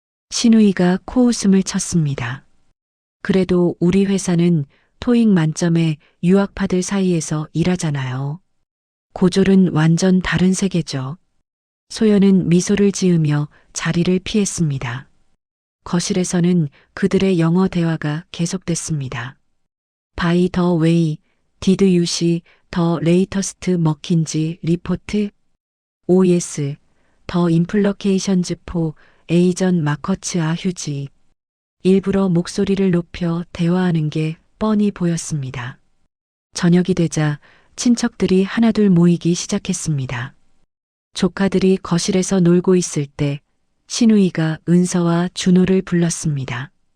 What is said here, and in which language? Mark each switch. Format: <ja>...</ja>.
<ko>신우이가 코웃음을 쳤습니다. 그래도 우리 회사는 토익 만점의 유학파들 사이에서 일하잖아요. 고졸은 완전 다른 세계죠. 소연은 미소를 지으며 자리를 피했습니다. 거실에서는 그들의 영어 대화가 계속됐습니다.</ko> <en>바이 더 웨이, Did you see the latest McKinsey report? Oh yes, the implications for Asian markets are huge.</en> <ko>일부러 목소리를 높여 대화하는 게 뻔히 보였습니다. 저녁이 되자 친척들이 하나둘 모이기 시작했습니다. 조카들이 거실에서 놀고 있을 때 신우이가 은서와 준호를 불렀습니다.</ko>